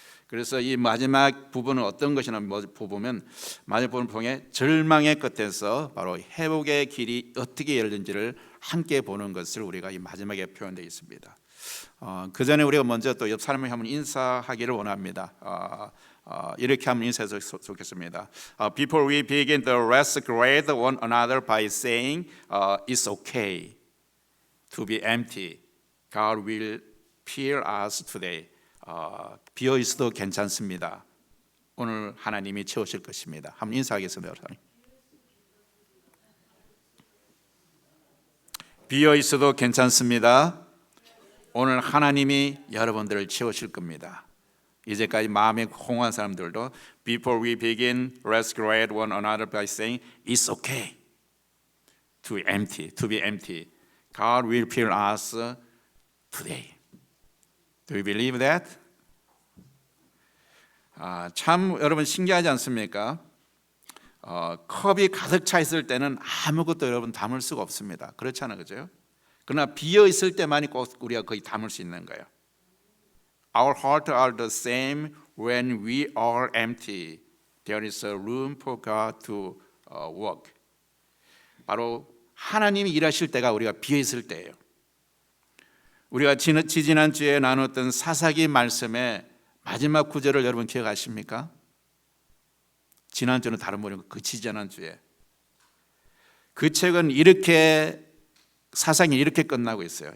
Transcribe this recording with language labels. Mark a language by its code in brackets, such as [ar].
[ko] 그래서 이 마지막 부분은 어떤 것이냐 보면, 마지막 부분을 통해 절망의 끝에서 바로 회복의 길이 어떻게 열린지를 함께 보는 것을 우리가 이 마지막에 표현되어 있습니다. 그 전에 우리가 먼저 또 옆 사람에게 한번 인사하기를 원합니다. 이렇게 한번 인사해서 좋겠습니다. [en] Before we begin, let's greet one another by saying, it's okay to be empty. God will fill us today. [ko] 비어 있어도 괜찮습니다. 오늘 하나님이 채우실 것입니다. 한번 인사하겠습니다. 비어 있어도 괜찮습니다. 오늘 하나님이 여러분들을 채우실 겁니다. 이제까지 마음에 공허한 사람들도 [en] Before we begin, let's greet one another by saying, it's okay to be empty. God will fill us today. Do you believe that? [ko] 참 여러분 신기하지 않습니까? 컵이 가득 차 있을 때는 아무것도 여러분 담을 수가 없습니다. 그렇잖아요, 그죠? 그러나 비어 있을 때만이 꼭 우리가 거의 담을 수 있는 거예요. [en] Our hearts are the same when we are empty. There is a room for God to work. [ko] 바로 하나님이 일하실 때가 우리가 비어 있을 때예요. 우리가 지난주에 나눴던 사사기 말씀의 마지막 구절을 여러분 기억하십니까? 지난주는 다른 분이고 그 지난주에 그 책은 이렇게, 사사기 이렇게 끝나고 있어요.